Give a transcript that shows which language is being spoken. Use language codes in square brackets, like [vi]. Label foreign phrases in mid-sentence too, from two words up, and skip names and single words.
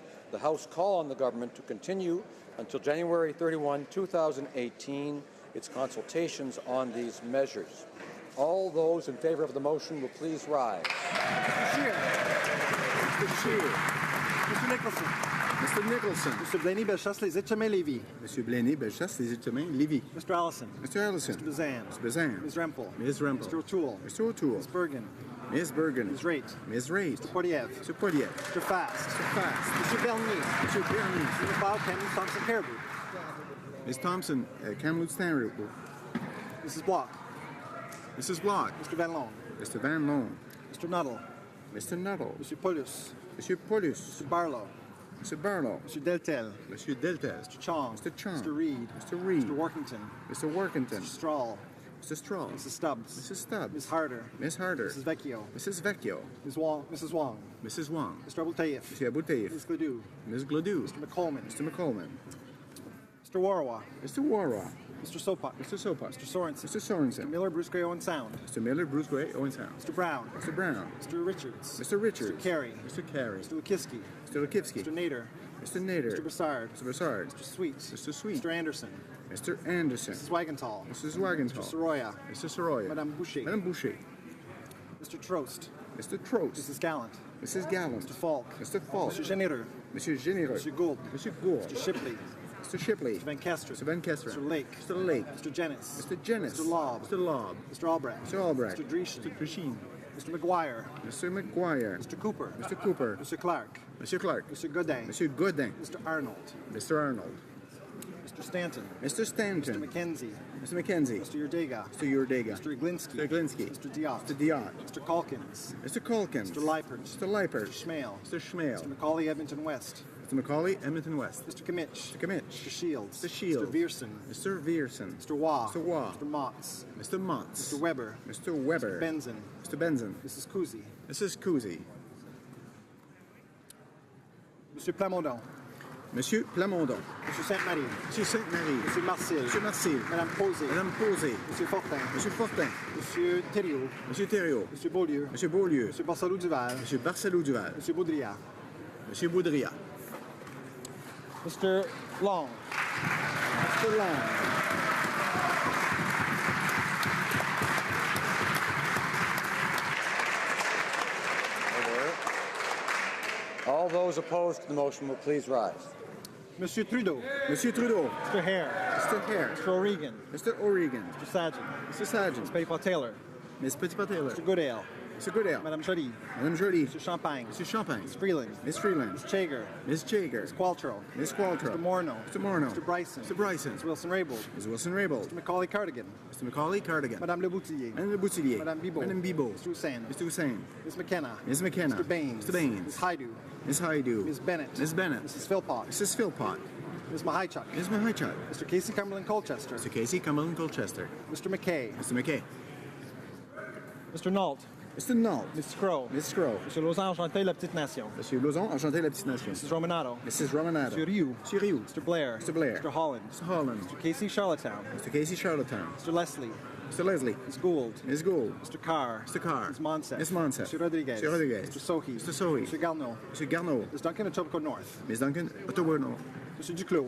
[en] The House call on the government to continue until January 31, 2018, its consultations on these measures. All those in favour of the motion will please rise. Mr. Scheer. Mr. Scheer. Mr. Nicholson. Mr. Nicholson. Mr. Blaney-Bellechasse, Les Îles-Chemins, Lévis. Monsieur Blaney-Bellechasse, Les Îles-Chemins, Lévis. Mr. Allison. Mr. Allison. Mr. Bazan. Mr. Bazan. Ms. Rempel. Ms. Rempel. Mr. O'Toole. Mr. O'Toole. Ms. Bergen. Ms. Bergen. Ms. Raitt. Ms. Raitt. Mr. Poilievre. Mr. Poilievre. Mr. Fast. Mr. Fast. Mr. Bernier. Mr. Bernier. Mr. McLeod, Kamloops, Thompson, Caribou. Ms. Thompson, Kamloops, Stanley. Mrs. Block. Mrs. Block. Mr. Van Loan. Mr. Van Loan. Mr. Nuttall. Mr. Nuttall. Mr. Paulus. Monsieur Paulus. Mr. Barlow. Mr. Barlow. Mr. Deltel. Monsieur Deltel. Mr. Chong. Mr. Chong. Mr. Reid. Mr. Reid. Mr. Workington. Mr. Workington. Mr. Strahl. Mr. Strahl. Mrs. Stubbs. Mrs. Stubbs. Ms. Harder. Ms. Harder. Mrs. Vecchio. Mrs. Vecchio. Ms. Wong. Mrs. Wong. Mrs. Wong. Mr. Abultaif. Mr. Abultaif. Ms. Gledoux. Ms. Gledoux. Mr. McColman. Mr. McColman. Mr. Warwa. Mr. Warwa. Mr. Sopak. Mr. Sopak. Mr. Sorensen. Mr. Sorensen. Mr. Miller, Bruce Gray, Owen Sound. Mr. Miller, Bruce Gray, Owen Sound. Mr. Brown. Mr. Brown. Mr. Richards. Mr. Richards. Mr. Carey. Mr. Carey. Mr. Lukivsky. Mr. Lukivsky. Mr. Nader. Mr. Nader. Mr. Broussard. Mr. Broussard. Mr. Sweet. Mr. Sweet. Mr. Anderson. Mr. Anderson. Mrs. Wagenthal. Mrs. Wagenthal. Mr. Soroya. Mr. Soroya. Madame Boucher. Madame Boucher. Mr. Trost. Mr. Trost. Mrs. Gallant. Mrs. Gallant. Mr. Falk. Mr. Falk. Mr. Généreux. Monsieur Généreux. Mr. Gould. Monsieur Gould. Mr. Shipley. Mr. Shipley. Mr. Van Kesteren. Mr. Van Kesteren. Mr. Lake. Mr. Lake. Mr. Jennis. Mr. Jennis. Mr. Lobb. Mr. Lobb. Mr. Albrecht. Mr. Albrecht. Mr. Dreeshen. Mr. Drichin. Mr. McGuire. Mr. McGuire. Mr. Cooper. Mr. Cooper. Mr. Clark. Monsieur Clark. Mr. Godin. Monsieur Godin. Mr. Arnold. Mr. Arnold. Mr. Stanton. Mr. Stanton. Mr. McKenzie. Mr. McKenzie. Mr. Urdega. Mr. Urdega. Mr. Iglinski. Mr. Iglinski. Mr. Diot. Mr. Diot. Mr. Calkins. Mr. Calkins. Mr. Leipert. Mr. Leipert. Mr. Schmale. Mr. Schmale. Mr. Macaulay, Edmonton West. Mr. Macaulay, Edmonton West. Mr. Kimmich. Mr. Kimmich. Mr. Shields. Mr. Shields. Mr. Vierson. Mr. Vierson. Mr. Waugh. Mr. Waugh. Mr. Motz. Mr. Motz. Mr. Weber. Mr. Weber. Mr. Benson. Mr. Benson. Mrs. Kuzi. Mrs. Kuzi. Monsieur Plamondon. Monsieur Plamondon. Monsieur Sainte-Marie. Monsieur Sainte-Marie. Monsieur Marcel. Monsieur Marcel. Madame Posé. Madame Posé. Monsieur Fortin. Monsieur Fortin. Monsieur Thériault. Monsieur Thériault. Monsieur Beaulieu. Monsieur Beaulieu. Monsieur Barcelou Duval. Monsieur Barcelou Duval. Monsieur Baudrillard. Monsieur Baudrillard. Mr. Long. Mr. Long. All those opposed to the motion will please rise. Monsieur Trudeau. Monsieur Trudeau. Mr. Hare. Mr. Hare. Mr. O'Regan. Mr. O'Regan. Mr. Sargent. Mr. Sargent. Ms. Petitpas-Taylor. Ms. Petitpas-Taylor. Mr. Goodale. Mr. Goodale. Madame Joly. Madame Joly. Mr. Champagne. Mr. Champagne. Ms. Freeland. Ms. Freeland. Ms. Chager. Ms. Jager. Ms. Qualtrough. Ms. Qualtrough. Mr. Morneau. Mr. Morneau. Mr. Bryson. Mr. Bryson. Ms. Wilson-Raybould. Ms. Wilson-Raybould. Mr. Macaulay Cardigan. Mr. Macaulay Cardigan. Madame Le Boutillier. Madame Le Boutillier. Madame Bibeau. Madame Bibeau. Mr. Hussein. Mr. Hussein. Ms. McKenna. Ms. McKenna. Mr. Baines. Mr. Baines. Ms. Haidu. Ms. Haidu. Ms. Bennett. Ms. Bennett. Mrs. Philpott. Mrs. Philpott. Ms. Mahaichuk. Ms. Mahaichuk. Mr. Casey Cumberland Colchester. Mr. Casey Cumberland Colchester. Mr. McKay. Mr. McKay. Mr. Nault. Mr. Nault. Ms. Crow. Ms. Crow. Monsieur Lausanne, enchanté, la petite nation. Monsieur Lauzon, enchanté la petite nation. Mrs. Romanato. Mrs. Romanato. Monsieur Rioux. Monsieur Rioux. Mr. Blair. Mr. Blair. Mr. Holland. Mr. Holland. Mr. Casey Charlottetown. Mr. Casey Charlottetown. Mr. Leslie. Mr. Leslie. Ms. Gould. Ms. Gould. Mr. Carr. Mr. Carr. Ms. Monsef. Ms. Monsef. Mr. Rodriguez. Mr. Rodriguez. Mr. Sohi. Mr. Sohi. Mr. Garneau. Mr. Garneau. Ms. Duncan, Etobicoke North. Ms. Duncan, Ottawa North. Mr. Duclos.